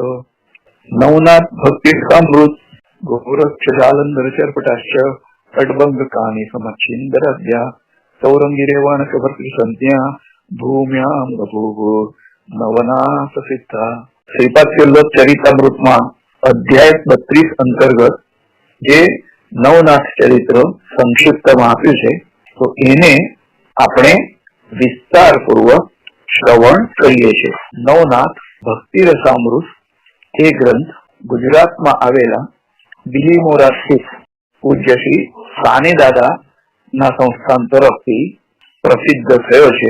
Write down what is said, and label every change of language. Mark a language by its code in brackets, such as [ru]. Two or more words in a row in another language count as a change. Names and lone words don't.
[sa] नवनाथ भक्तिकामृत गोरक्ष जालंधर चरपटाश्च अडबंग कानी समच्छिंदर अद्या सौरंगी रेवाणक भक्ति संज्ञा भूम्याम बभूव नवनाथ सिद्धा। [gu] श्रीपाद किल्लोत चरितामृत માં અધ્યાય 32 અંતર્ગત જે નવનાથ ચરિત્ર સંક્ષિપ્તમાં આપ્યું છે તો એને આપણે વિસ્તારપૂર્વક શ્રવણ કરીએ છીએ। નવનાથ ભક્તિ રસામૃત એ ગ્રંથ ગુજરાતમાં આવેલા બિલીમોરા સ્થિત પૂજ્ય શ્રી સાની દાદા ના સંસ્થાન તરફથી પ્રસિદ્ધ થયો છે।